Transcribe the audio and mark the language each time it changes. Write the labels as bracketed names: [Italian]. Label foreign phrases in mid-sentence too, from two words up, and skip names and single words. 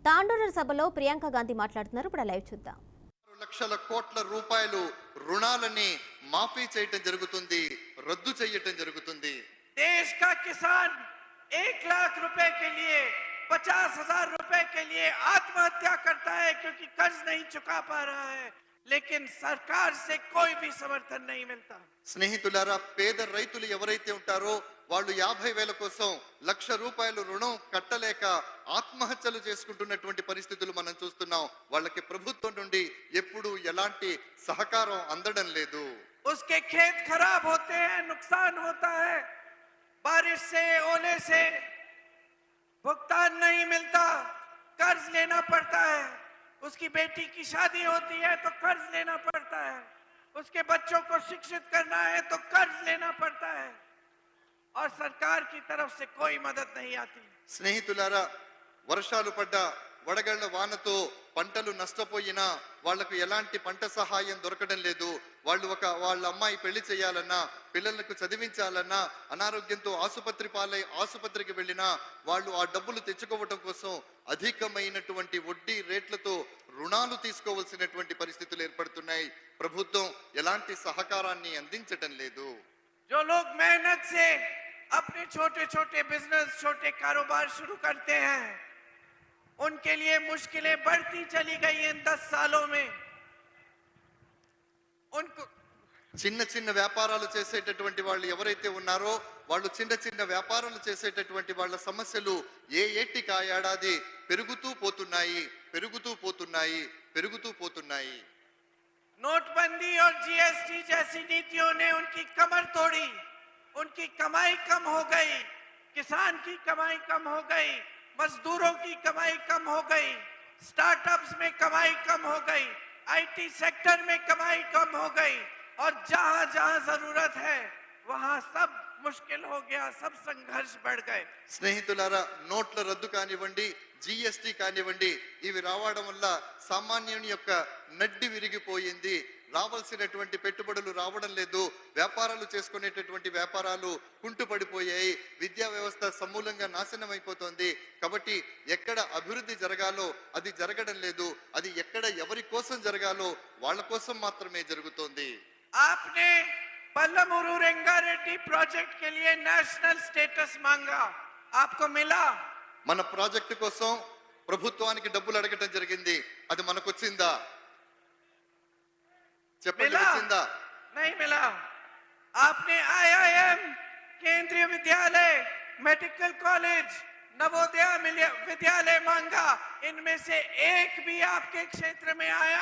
[Telugu] తాండూరు సభలో ప్రియాంక గాంధీ మాట్లాడుతున్నారు. ఇప్పుడు లైవ్ చూద్దాం. లక్షల కోట్ల రూపాయలు రుణాలని మాఫీ చేయటం జరుగుతుంది, రద్దు చేయటం జరుగుతుంది. [Hindi] देश का किसान 1 लाख रुपए के लिए 50,000 रुपए के लिए आत्महत्या करता है क्योंकि कर्ज नहीं चुका पा रहा है, लेकिन सरकार से कोई भी समर्थन नहीं मिलता. [Telugu] స్నేహితులారా, పేద రైతులు ఎవరైతే ఉంటారో వాళ్ళు 50,000 కోసం ₹1,00,000 రుణం కట్టలేక ఆత్మహత్యలు చేసుకుంటున్నటువంటి పరిస్థితులు మనం చూస్తున్నాం. వాళ్ళకి ప్రభుత్వం నుండి ఎప్పుడు ఎలాంటి సహకారం అందడం లేదు. [Hindi] उसके खेत खराब होते हैं, नुकसान होता है, बारिश से ओले से भुगतान नहीं मिलता, कर्ज लेना पड़ता है. उसकी बेटी की शादी होती है तो कर्ज लेना पड़ता है, उसके बच्चों को शिक्षित करना है तो कर्ज लेना पड़ता है और सरकार की तरफ से कोई मदद नहीं आती. [Telugu] స్నేహితులారా, వర్షాలు పడ్డా వడగళ్ల వానతో పంటలు నష్టపోయినా వాళ్లకు ఎలాంటి పంట సహాయం దొరకడం లేదు. వాళ్ళ అమ్మాయి పెళ్లి చేయాలన్నా, పిల్లలకు చదివించాలన్నా, అనారోగ్యంతో ఆసుపత్రికి వెళ్ళినా వాళ్ళు ఆ డబ్బులు తెచ్చుకోవటం కోసం అధికమైనటువంటి వడ్డీ రేట్లతో రుణాలు తీసుకోవాల్సినటువంటి పరిస్థితులు ఏర్పడుతున్నాయి. ప్రభుత్వం ఎలాంటి సహకారాన్ని అందించటం లేదు. [Hindi] जो लोग मेहनत से अपने छोटे छोटे बिजनेस, छोटे कारोबार शुरू करते हैं, उनके लिए मुश्किलें बढ़ती चली गई इन 10 सालों में. उनको [Telugu] చిన్న చిన్న వ్యాపారాలు చేసేటటువంటి వాళ్ళు ఎవరైతే ఉన్నారో వాళ్ళు చిన్న వ్యాపారాలు చేసేటటువంటి వాళ్ళ సమస్యలు ఏటికి ఆ ఏడాది పెరుగుతూ పోతున్నాయి. [Hindi] नोटबंदी और जीएसटी जैसी नीतियों ने उनकी कमर तोड़ी, उनकी कमाई कम हो गई, किसान की कमाई कम हो गई, मजदूरों की कमाई कम हो गई, स्टार्टअप्स में कमाई कम हो गई, [English] IT sector [Hindi] में कमाई कम हो गई और जहां जहां जरूरत है वहां सब मुश्किल हो गया, सब संघर्ष बढ़ गए. [Telugu] స్నేహితులారా, నోట్ల రద్దు కానివ్వండి, జిఎస్టి కానివ్వండి, ఇవి రావడం వల్ల సామాన్యుని యొక్క నడ్డి విరిగిపోయింది. రావాల్సినటువంటి పెట్టుబడులు రావడం లేదు, వ్యాపారాలు చేసుకునేటటువంటి వ్యాపారాలు కుంటుపడిపోయాయి, విద్యా వ్యవస్థ సమూలంగా నాశనం అయిపోతుంది. కాబట్టి ఎక్కడ అభివృద్ధి జరగాలో అది జరగడం లేదు, అది ఎక్కడ ఎవరి కోసం జరగాలో వాళ్ళ కోసం మాత్రమే జరుగుతోంది. [Hindi] आपने पल्लमूरू रेंगारेड्डी प्रोजेक्ट के लिए [English] national status [Hindi] मांगा, आपको मिला? [Telugu] మన ప్రాజెక్టు కోసం ప్రభుత్వానికి డబ్బులు అడగటం జరిగింది, అది మనకు వచ్చిందా? చెప్పండి, వచ్చిందా? [Hindi] नहीं मिला. आपने आईआईएम, केंद्रीय विद्यालय, [English] medical college, [Hindi] नवोदय विद्यालय मांगा, इनमें से एक भी आपके क्षेत्र में आया?